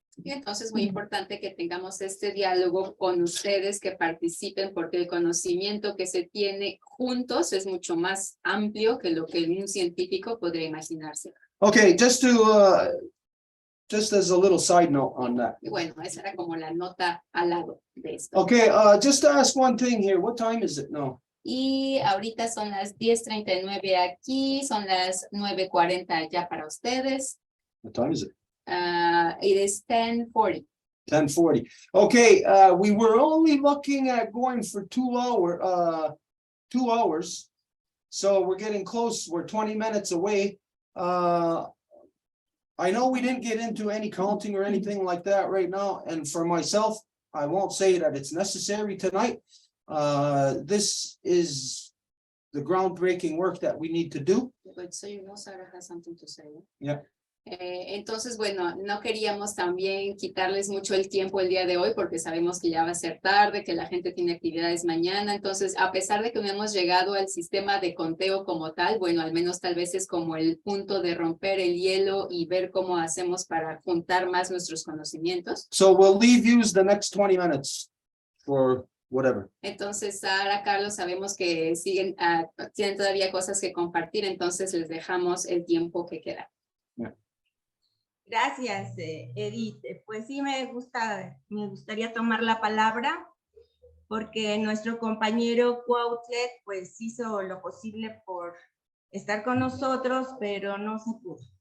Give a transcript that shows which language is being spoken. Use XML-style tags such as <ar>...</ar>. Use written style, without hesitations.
<es>Y entonces es muy importante que tengamos este diálogo con ustedes, que participen, porque el conocimiento que se tiene juntos es mucho más amplio que lo que un científico podría imaginarse.</es> <en>Okay, just as a little side note on that.</en> <es>Y bueno, esa era como la nota al lado de esto.</es> <en>Okay, just to ask one thing here. What time is it now?</en> <es>Y ahorita son las 10:39 aquí, son las 9:40 allá para ustedes.</es> <en>What time is it? It is 10:40. 10:40. Okay, we were only looking at going for 2 hours. So we're getting close. We're 20 minutes away. I know we didn't get into any counting or anything like that right now. And for myself, I won't say that it's necessary tonight. This is the groundbreaking work that we need to do. But so you know, Sara has something to say. Yeah.</en> <es>Entonces, bueno, no queríamos también quitarles mucho el tiempo el día de hoy porque sabemos que ya va a ser tarde, que la gente tiene actividades mañana. Entonces, a pesar de que no hemos llegado al sistema de conteo como tal, bueno, al menos tal vez es como el punto de romper el hielo y ver cómo hacemos para juntar más nuestros conocimientos.</es> <en>So we'll leave you the next 20 minutes for whatever.</en> <es>Entonces, Sara, Carlos, sabemos que siguen, tienen todavía cosas que compartir, entonces les dejamos el tiempo que queda.</es> <en>Yeah.</en> <es>Gracias, Edith. Pues sí, me gustaría tomar la palabra porque nuestro compañero Cuautlet pues hizo lo posible por estar con nosotros, pero no se pudo.</es>